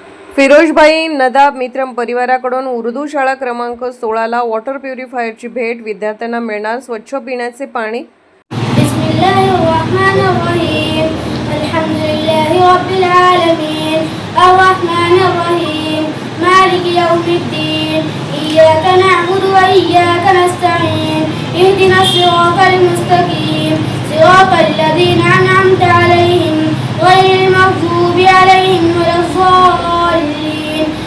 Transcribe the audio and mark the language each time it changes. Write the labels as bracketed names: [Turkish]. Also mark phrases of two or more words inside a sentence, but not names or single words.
[Marathi] फिरोजभाई नदाब मित्र परिवाराकडून उर्दू शाळा क्रमांक 16 ला [English] water purifierची [Marathi] भेट. विद्यार्थ्यांना मिळणार स्वच्छ पिण्याचे पाणी. [Arabic] بسم الله الرحمن الرحيم. الحمد لله رب العالمين. الرحمن الرحيم. مالك يوم الدين. إياك نعبد وإياك نستعين. اهدنا الصراط المستقيم. صراط الذين أنعمت عليهم غير المغضوب عليهم ولا الضالين.